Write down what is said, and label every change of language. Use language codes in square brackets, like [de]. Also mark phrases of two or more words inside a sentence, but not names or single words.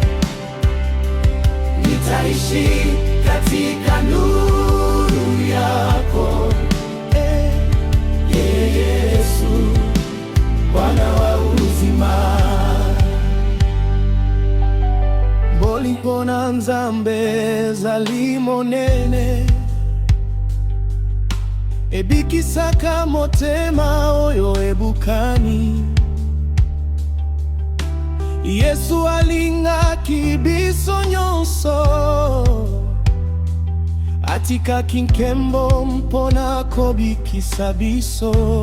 [sw] Nitaishi katika nuru yako, Yesu, Bwana wa uzima. [ln] Mbona nzambe ezali monene, ebikisaka motema oyo ebukani. Yesu alingaki biso nyonso, atikaki nkembo mpona kobikisa biso.